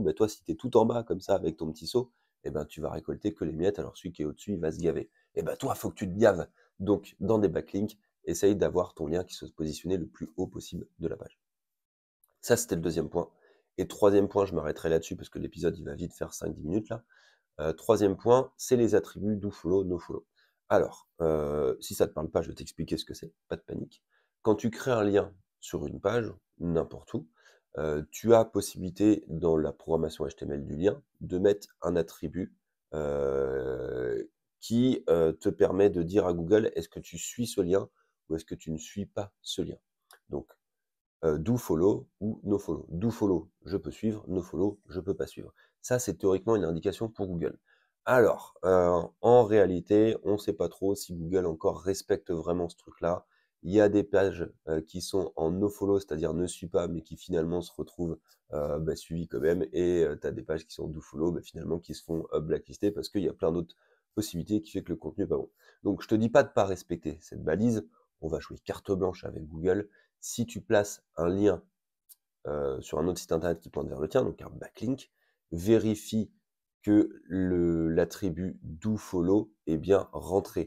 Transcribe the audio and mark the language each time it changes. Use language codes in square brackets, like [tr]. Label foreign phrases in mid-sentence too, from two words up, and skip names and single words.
[fr] Ben, toi, si tu es tout en bas comme ça avec ton petit seau, eh ben, tu vas récolter que les miettes, alors celui qui est au-dessus, il va se gaver. Et ben, toi, il faut que tu te gaves. Donc, dans des backlinks, essaye d'avoir ton lien qui soit positionné le plus haut possible de la page. Ça, c'était le deuxième point. Et troisième point, je m'arrêterai là-dessus parce que l'épisode, il va vite faire 5-10 minutes là. Troisième point, c'est les attributs [en] do follow, no follow. [fr] Alors, si ça ne te parle pas, je vais t'expliquer ce que c'est, pas de panique. Quand tu crées un lien sur une page, n'importe où, tu as possibilité dans la programmation HTML du lien de mettre un attribut qui te permet de dire à Google est-ce que tu suis ce lien ou est-ce que tu ne suis pas ce lien. Donc, [en] do follow ou no follow. Do follow, [fr] je peux suivre, [en] no follow, [fr] je peux pas suivre. Ça, c'est théoriquement une indication pour Google. Alors, en réalité, on ne sait pas trop si Google encore respecte vraiment ce truc-là. Il y a des pages qui sont en [en] no follow, [fr] c'est-à-dire ne suis pas, mais qui finalement se retrouvent suivies quand même. Et tu as des pages qui sont [en] do follow, [fr] finalement qui se font blacklister parce qu'il y a plein d'autres possibilités qui fait que le contenu n'est pas bon. Donc, je te dis pas de pas respecter cette balise. On va jouer carte blanche avec Google. Si tu places un lien sur un autre site internet qui pointe vers le tien, donc un backlink, vérifie que l'attribut dofollow est bien rentré.